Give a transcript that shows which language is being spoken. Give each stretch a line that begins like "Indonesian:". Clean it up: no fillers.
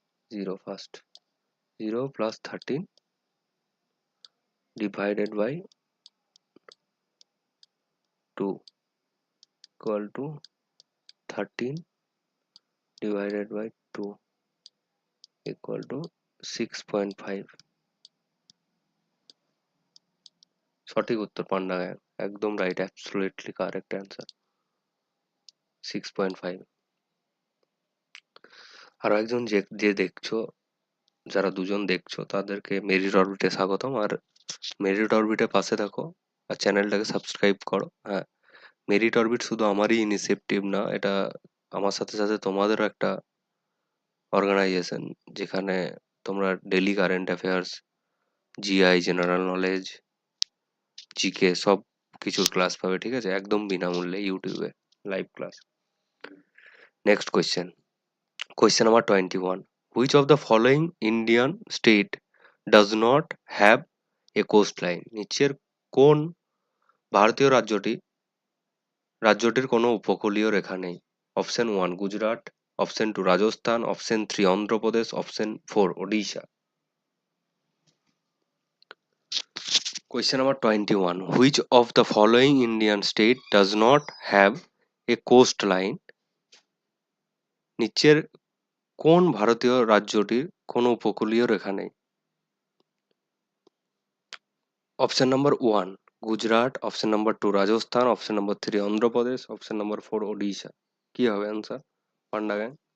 English: 0 first, 0 plus 13 divided by 2 equal to 13 divided by 2 equal to 6.5।
Bangla: সঠিক উত্তর পান্ডা gang, একদম right,
English: absolutely correct answer,
Bangla: 6.5। আরো একজন যে যে দেখছো, যারা দুজন দেখছো তাদেরকে মেরিট অরবিটে স্বাগতম। আর মেরিট অরবিটের পাশে থাকো আর চ্যানেলটাকে সাবস্ক্রাইব করো। হ্যাঁ, মেরিট অরবিট শুধু আমারই ইনিশিয়েটিভ না, এটা আমার সাথে সাথে তোমাদেরও একটা অর্গানাইজেশন, যেখানে তোমরা daily current affairs, GI, general knowledge, GK সব কিছুর ক্লাস পাবে, ঠিক আছে, একদম বিনামূল্যে ইউটিউবে live class.
English: Next question, question number 21, which of the following Indian state does not have a coast line?
Bangla: নিচের কোন ভারতীয় রাজ্যটির কোনো উপকূলীয় রেখা নেই? Option 1 Gujarat, option 2 Rajasthan, option 3 Andhra Pradesh, option 4 Odisha.
English: Question number 21. Which of the following Indian state does not have a coastline?
Bangla: নিচের কোন ভারতীয় রাজ্যটির কোনো উপকূলীয় রেখা নেই? Option number 1 Gujarat, option number 2 Rajasthan, option number 3 Andhra Pradesh, option number 4 Odisha. কি হবে অ্যান্সার পান্ডা গ্যাং?